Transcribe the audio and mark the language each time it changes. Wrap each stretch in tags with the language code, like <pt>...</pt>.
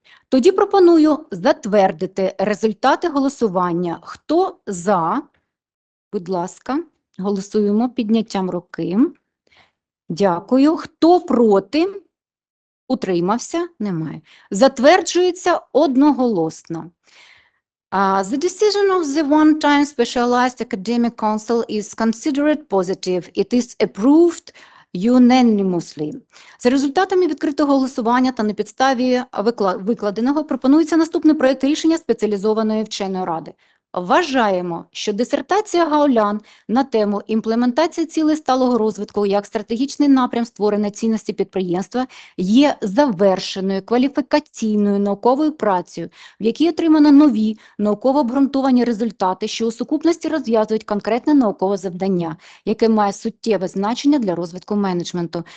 <uk>Тоді пропоную затвердити результати голосування. Хто за? Будь ласка, голосуємо підняттям руки. Дякую. Хто проти? Утримався? Немає. Затверджується одноголосно.</uk> <en>The decision of the one-time specialized academic council is considered positive. It is approved unanimously.</en> <uk>За результатами відкритого голосування та на підставі викладеного пропонується наступний проєкт рішення спеціалізованої вченої ради. Вважаємо, що дисертація Гао Лян на тему «Імплементація цілей сталого розвитку як стратегічний напрям створення цінності підприємства» є завершеною кваліфікаційною науковою працею, в якій отримано нові науково обґрунтовані результати, що у сукупності розв'язують конкретне наукове завдання, яке має суттєве значення для розвитку менеджменту.</uk>